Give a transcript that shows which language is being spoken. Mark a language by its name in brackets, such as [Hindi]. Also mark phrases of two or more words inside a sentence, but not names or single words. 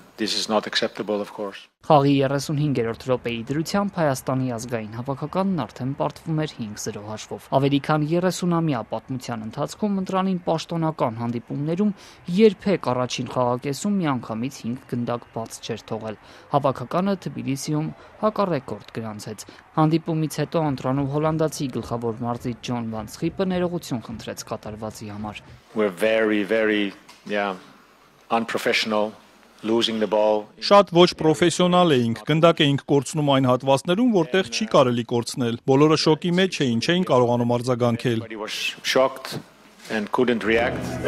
[Armenian] Խաղի 35-րդ րոպեի դրությամբ Հայաստանի ազգային հավաքականն արդեն պարտվում էր 5-0 հաշվով։ Ավելի քան 30-ամյա պատմության ընթացքում ընտրանին պաշտոնական հանդիպումներում երբեք առաջին խաղակեսում միանգամից 5 գնդակ բաց չէր թողել։ Հավաքականը Թբիլիսիում հակառեկորդ գրանցեց։ Հանդիպումից հետո ընտրանու հոլանդացի գլխավոր մարզիչ Ջոն Վան Սխիպը ներողություն խնդրեց կատարվածի համար։ [English] Unprofessional. Losing the ball. [Armenian] Շատ ոչ պրոֆեսիոնալ էինք, գնդակ էինք կորցնում այն հատվածներում, որտեղ չի կարելի կորցնել։ Բոլորը շոկի մեջ էին, չէին կարողանում արձագանքել։ [English] Shocked and couldn't react.